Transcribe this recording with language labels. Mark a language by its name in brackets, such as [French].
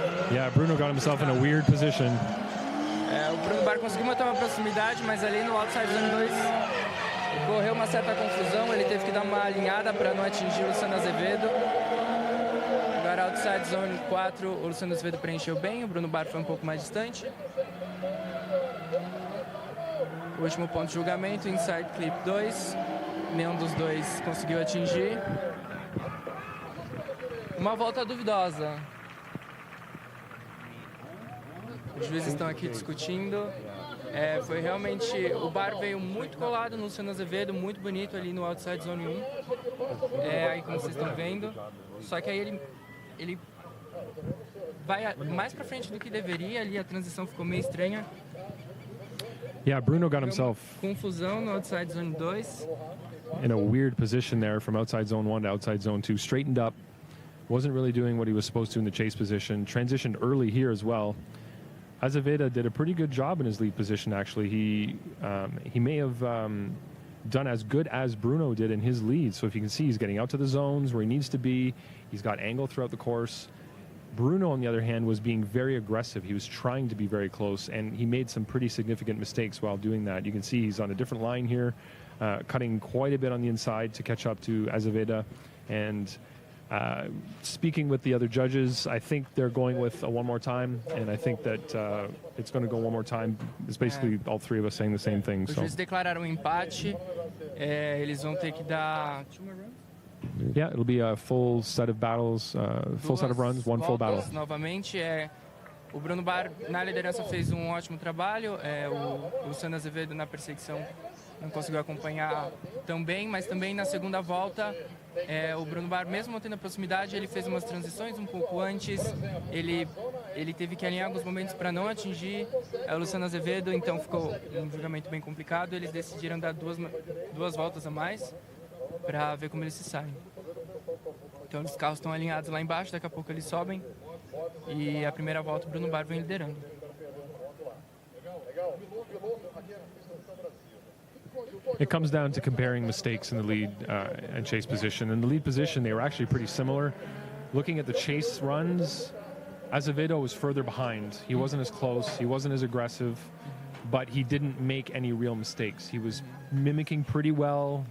[English] Yeah, Bruno got himself in a weird position. [Portuguese] O Bruno Barra conseguiu manter uma proximidade, mas ali no outside zone 2 correu uma certa confusão. Ele teve que dar uma alinhada para não atingir o Luciano Azevedo. Agora outside zone 4, o Luciano Azevedo preencheu bem, o Bruno Barra foi um pouco mais distante. O último ponto de julgamento, inside clip 2. Nenhum dos dois conseguiu atingir. Uma volta duvidosa. Os juízes estão aqui discutindo. Foi realmente... O Bar veio muito colado no Luciano Azevedo, muito bonito ali no outside zone 1. Aí como vocês estão vendo. Só que aí ele vai mais pra frente do que deveria. Ali a transição ficou meio estranha. [English] Yeah, Bruno got himself [Portuguese] confusão no outside zone 2. [English] In a weird position there from outside zone 1 to outside zone 2. Straightened up. Wasn't really doing what he was supposed to in the chase position. Transitioned early here as well. Azevedo did a pretty good job in his lead position, actually. He may have done as good as Bruno did in his lead. So if you can see, he's getting out to the zones where he needs to be. He's got angle throughout the course. Bruno, on the other hand, was being very aggressive. He was trying to be very close, and he made some pretty significant mistakes while doing that. You can see he's on a different line here, cutting quite a bit on the inside to catch up to Azevedo. And speaking with the other judges, I think they're going with a one more time, and I think that it's going to go one more time. It's basically all three of us saying the same thing. [Portuguese] Os juízes declararam um empate. Eles vão ter que dar... [English] Yeah, it'll be a full set of battles, full set of runs, one full battle. [Portuguese] Novamente, o Bruno Barra na liderança fez um ótimo trabalho. O Luciano Azevedo na perseguição não conseguiu acompanhar tão bem, mas também na segunda volta, o Bruno Barra, mesmo mantendo a proximidade, ele fez umas transições um pouco antes. Ele teve que alinhar alguns momentos para não atingir o Luciano Azevedo, então ficou um julgamento bem complicado. Eles decidiram dar duas voltas a mais para ver como eles se saem. Então os carros estão alinhados lá embaixo, daqui a pouco eles sobem e a primeira volta o Bruno Barra vem liderando. [English] It comes down to comparing mistakes in the lead and chase position. In the lead position, they were actually pretty similar. Looking at the chase runs, Azevedo was further behind. He wasn't as close. He wasn't as aggressive. but he didn't make any real mistakes. He was mimicking pretty well.